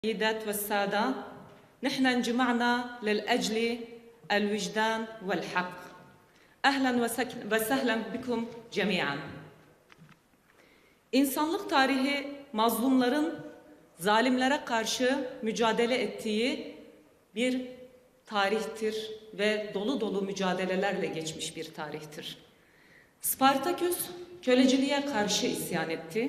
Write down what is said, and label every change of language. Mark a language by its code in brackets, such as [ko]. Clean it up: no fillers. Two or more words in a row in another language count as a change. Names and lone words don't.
[ar] السيدات والسادة، نحن انجمعنا للأجل الوجدان والحق. أهلا وسهلا بكم جميعا. [tr] İnsanlık tarihi mazlumların zalimlere karşı mücadele ettiği bir tarihtir ve dolu dolu mücadelelerle geçmiş bir tarihtir. Spartaküs köleciliğe karşı isyan etti.